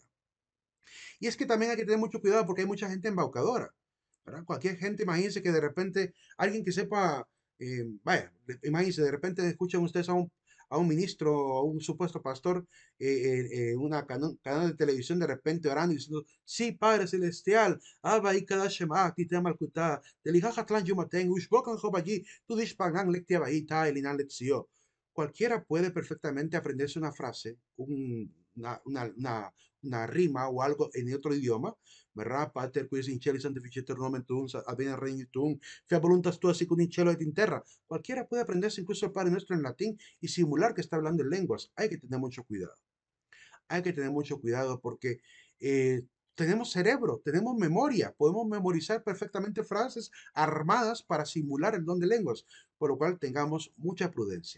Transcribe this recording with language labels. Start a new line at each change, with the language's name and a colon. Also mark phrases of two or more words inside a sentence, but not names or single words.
Spanish: Y es que también hay que tener mucho cuidado porque hay mucha gente embaucadora, ¿verdad? Cualquier gente, imagínense que de repente alguien que sepa, vaya, imagínense, de repente escuchan ustedes a un ministro o a un supuesto pastor una canal de televisión de repente orando y diciendo, sí, Padre Celestial, Abba y cada Shema, Tita Malkuta, Telijaja Yumaten, Ushbokan Jobayi, Tudishpagan Lektia Bahita, Elinan Letzio. Cualquiera puede perfectamente aprenderse una frase, una rima o algo en otro idioma, ¿verdad?
Latin: Pater, qui in cieli santificetur nomen tuum, avena regnum tuum, fia voluntas tua sicut in cielo et in terra.
Spanish: Cualquiera puede aprenderse incluso el Padre Nuestro en latín y simular que está hablando en lenguas. Hay que tener mucho cuidado. Hay que tener mucho cuidado porque tenemos cerebro, tenemos memoria, podemos memorizar perfectamente frases armadas para simular el don de lenguas, por lo cual tengamos mucha prudencia.